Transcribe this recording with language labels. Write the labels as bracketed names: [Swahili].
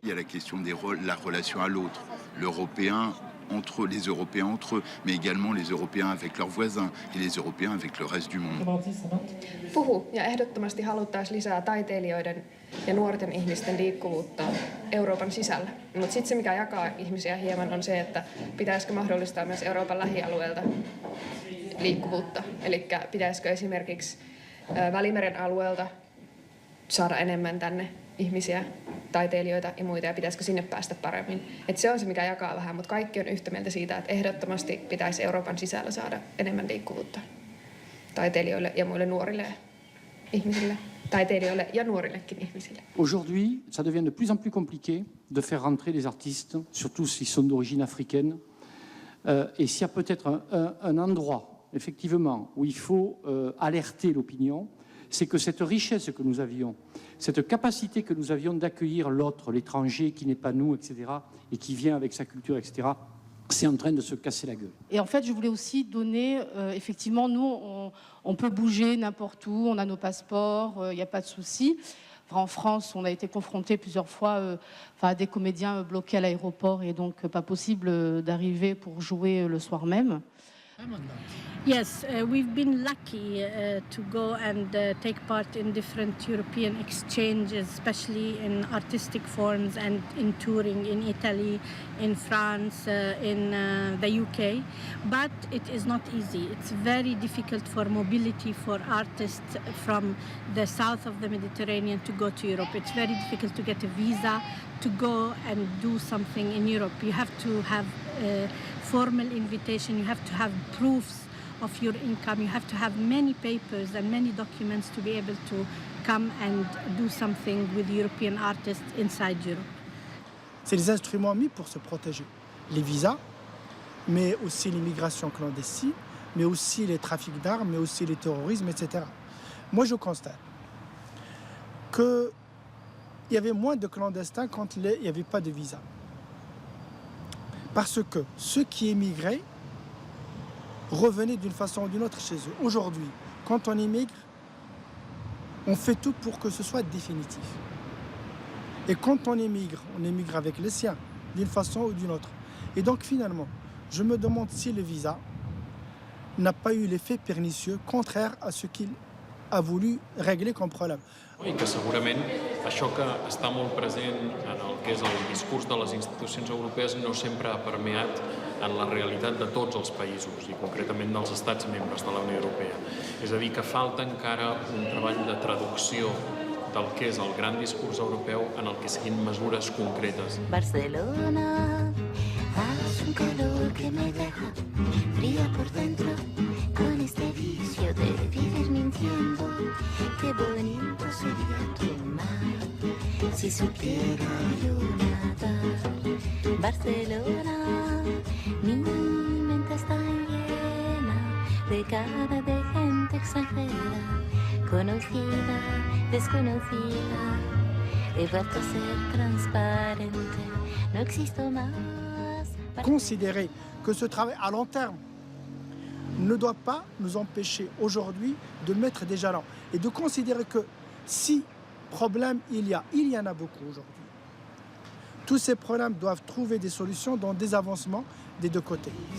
[French] Il y a la question de la relation à l'autre, l'Européen entre les Européens entre eux, mais également les Européens avec leurs voisins et les Européens avec le reste du monde. [Finnish] Puhu ja ehdottomasti haluttaisiin lisää taiteilijoiden ja nuorten ihmisten liikkuvuutta Euroopan sisällä. Mutta sitten se, mikä jakaa ihmisiä hieman, on se, että pitäisikö mahdollistaa myös Euroopan lähialueelta liikkuvuutta. Eli pitäisikö esimerkiksi Välimeren alueelta saada enemmän tänne ihmisiä, taiteilijoita ja muita, ja pitäisikö sinne päästä paremmin. Et se on se, mikä jakaa vähän, mutta kaikki on yhtä mieltä siitä, että ehdottomasti pitäisi Euroopan sisällä saada enemmän liikkuvuutta taiteilijoille ja muille nuorille ihmisille, taiteilijoille ja nuorillekin ihmisille. [French] Aujourd'hui, ça devient de plus en plus compliqué de faire rentrer des artistes, surtout s'ils sont d'origine africaine. Et s'il y a peut-être un endroit, effectivement, où il faut alerter l'opinion, c'est que cette richesse que nous avions, cette capacité que nous avions d'accueillir l'autre, l'étranger qui n'est pas nous, etc., et qui vient avec sa culture, etc., c'est en train de se casser la gueule. Et en fait, je voulais aussi donner, effectivement, nous, on peut bouger n'importe où, on a nos passeports, il n'y a pas de souci. En France, on a été confronté plusieurs fois à des comédiens bloqués à l'aéroport et donc pas possible d'arriver pour jouer le soir même. [English] Yes, we've been lucky to go and take part in different European exchanges, especially in artistic forms and in touring in Italy, in France, in the UK. But it is not easy. It's very difficult for mobility for artists from the south of the Mediterranean to go to Europe. It's very difficult to get a visa to go and do something in Europe. You have to have a formal invitation, you have to have proofs of your income, you have to have many papers and many documents to be able to come and do something with European artists inside Europe. [French] C'est les instruments mis pour se protéger. Les visas, mais aussi l'immigration clandestine, mais aussi les trafics d'armes, mais aussi les terrorismes, etc. Moi, je constate qu'il y avait moins de clandestins quand il n'y avait pas de visa. Parce que ceux qui émigraient revenaient d'une façon ou d'une autre chez eux. Aujourd'hui, quand on émigre, on fait tout pour que ce soit définitif. Et quand on émigre avec les siens, d'une façon ou d'une autre. Et donc finalement, je me demande si le visa n'a pas eu l'effet pernicieux contraire à ce qu'il a voulu régler comme problème. [Catalan] I que segurament això que està molt present en el que és el discurs de les institucions europees no sempre ha permeat en la realitat de tots els països i concretament dels estats membres de la Unió Europea. És a dir, que falta encara un treball de traducció del que és el gran discurs europeu en el que siguin mesures concretes. [Spanish] Barcelona, haz un calor que me deja fría por dentro con este vicio de vivir mintiendo. Qué bonito sería tu mar si supiera yo nadar. Barcelona, mi mente está llena de cara de gente extranjera, conocida, desconocida, he vuelto a ser transparente, no existo más. [French] Considérer que ce travail à long terme ne doit pas nous empêcher aujourd'hui de mettre des jalons et de considérer que si problème il y en a beaucoup aujourd'hui. Tous ces problèmes doivent trouver des solutions dans des avancements des deux côtés.